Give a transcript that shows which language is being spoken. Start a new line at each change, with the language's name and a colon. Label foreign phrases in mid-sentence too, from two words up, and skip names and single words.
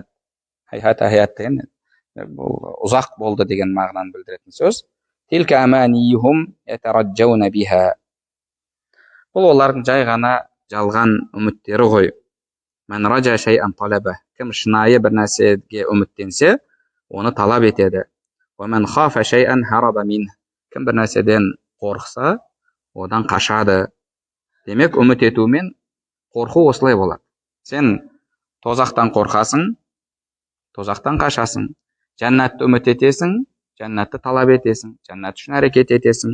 Arabic: هيهات هيهات
Kazakh: деген бұл ұзақ болды деген мағынаны білдіретін сөз.
Arabic: تلك أمانيهم يترجون بها.
Kazakh: Бұл олардың жай ғана жалған үміттері ғой.
Arabic: من رجا شيئا طلب.
Kazakh: Кім шынайы бір нәрсеге үміттенсе, оны талап етеді.
Arabic: ومن خاف شيئا هرب من.
Kazakh: Кім бір нәрседен қорықса, одан қашады. Демек, үміт етумен қорқу осылай болады. Сен тозақтан қорқасың, тозақтан қашасың. Жәннатты үміт етесің, жәннатты талап етесің, жәннат үшін әрекет етесің.